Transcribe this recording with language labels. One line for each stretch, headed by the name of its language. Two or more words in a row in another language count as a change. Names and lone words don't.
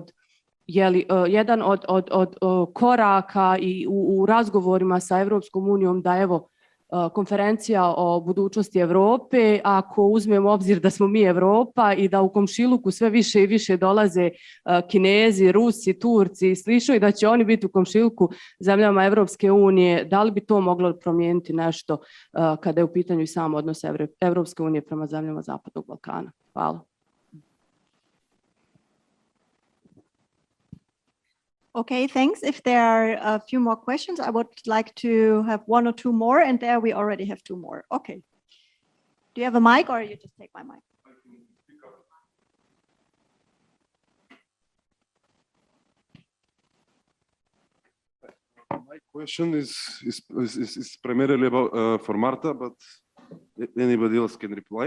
Bosnian: od koraka i u razgovorima sa Evropskom unijom da konferencija o budućnosti Europe, ako uzmemo u obzir da smo mi Europa i da u komšiluku sve više i više dolaze Kinezi, Rusi, Turci i slično i da će oni biti u komšiluku zemljama Evropske unije, da li bi to moglo promijeniti nešto kada je u pitanju i sam odnos Evropske unije prema zemljama Zapadnog Balkana? Hvala.
English: Okay, thanks. If there are a few more questions, I would like to have one or two more, and there we already have two more. Okay. Do you have a mic or you just take my mic? My question is primarily about for Marta, but anybody else can reply.